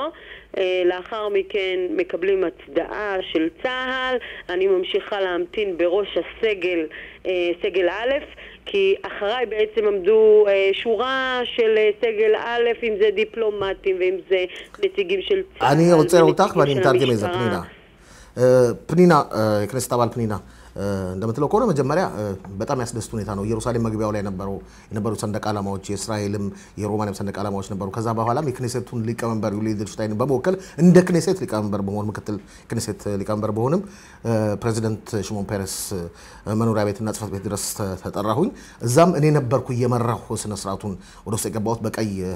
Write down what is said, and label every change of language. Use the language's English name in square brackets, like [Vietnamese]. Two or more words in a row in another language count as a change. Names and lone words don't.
[Hebrew] לאחר מכן מקבלים הצדעה של צה"ל, אני ממשיכה להמתין בראש הסגל, סגל א', כי אחריי בעצם עמדו שורה של סגל א', אם זה דיפלומטים ואם זה נציגים של צה"ל. אני רוצה אותך ואני מתרגם את זה, פנינה, הכנסת אבל פנינה. [Amharic] እንደምትለው ከሆነ መጀመሪያ በጣም ያስደስት ሁኔታ ነው። ኢየሩሳሌም መግቢያው ላይ የነበሩ ሰንደቅ ዓላማዎች የእስራኤልም የሮማኒያም ሰንደቅ ዓላማዎች ነበሩ። ከዛ በኋላም የክኔሴቱን ሊቀመንበር ዩሊ ኤድልሽታይን በመወከል እንደ ክኔሴት ሊቀመንበር በመሆን ምክትል ክኔሴት ሊቀመንበር በሆንም ፕሬዚደንት ሽሞን ፔሬስ መኖሪያ ቤትና ጽሕፈት ቤት ድረስ ተጠራሁኝ። እዛም እኔ ነበርኩ እየመራሁ ስነ ስርዓቱን ወደ ውስጥ የገባሁት በቀይ